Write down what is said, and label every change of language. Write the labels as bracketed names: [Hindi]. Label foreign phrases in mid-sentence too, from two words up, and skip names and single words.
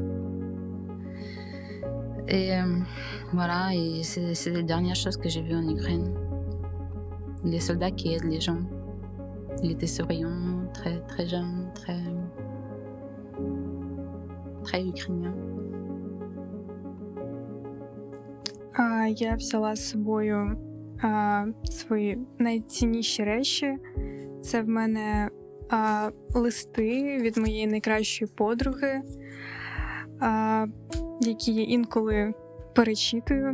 [French] Et voilà, et c'est les dernières choses que j'ai vues en Ukraine. Les soldats qui aident les gens. Il était souriant, très, très jeune, très ukrainien. [Ukrainian] Я взяла з собою свої найцінніші речі. Це в мене листи від моєї найкращої подруги, які я інколи перечитую.